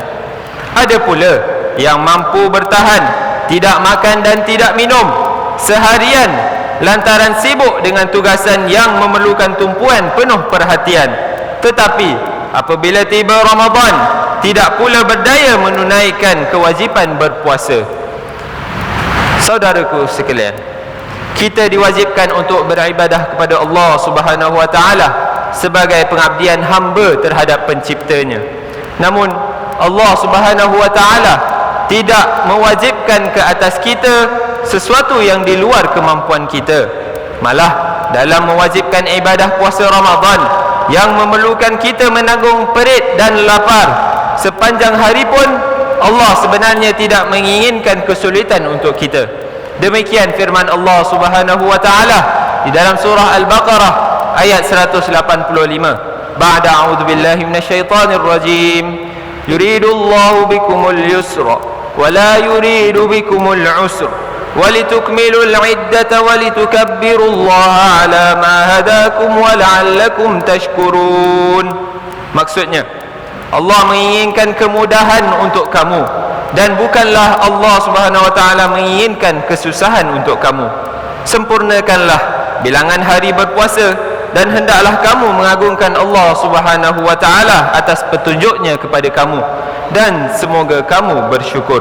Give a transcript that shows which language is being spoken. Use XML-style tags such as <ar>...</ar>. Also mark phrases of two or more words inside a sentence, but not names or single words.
<ms>Ada pula yang mampu bertahan tidak makan dan tidak minum seharian lantaran sibuk dengan tugasan yang memerlukan tumpuan penuh perhatian, tetapi apabila tiba Ramadan tidak pula berdaya menunaikan kewajipan berpuasa. Saudaraku sekalian, kita diwajibkan untuk beribadah kepada Allah</ms> <ar>سبحانه وتعالى</ar> <ms>sebagai pengabdian hamba terhadap penciptanya. Namun Allah</ms> <ar>سبحانه وتعالى</ar> <ms>tidak mewajibkan ke atas kita sesuatu yang di luar kemampuan kita. Malah dalam mewajibkan ibadah puasa Ramadan yang memerlukan kita menanggung perit dan lapar sepanjang hari pun, Allah sebenarnya tidak menginginkan kesulitan untuk kita. Demikian firman Allah</ms> <ar>سبحانه وتعالى</ar> <ms>di dalam surah Al-Baqarah ayat 185.</ms> <ar>بعد أعوذ بالله من الشيطان الرجيم. يريد الله بكم اليسر ولا يريد بكم العسر ولتكملوا العدة ولتكبروا الله على ما هداكم ولعلكم تشكرون.</ar> <ms>Maksudnya, Allah menginginkan kemudahan untuk kamu dan bukanlah Allah</ms> <ar>سبحانه وتعالى</ar> <ms>menginginkan kesusahan untuk kamu. Sempurnakanlah bilangan hari berpuasa dan hendaklah kamu mengagungkan Allah</ms> <ar>سبحانه وتعالى</ar> <ms>atas petunjuknya kepada kamu, dan semoga kamu bersyukur.</ms>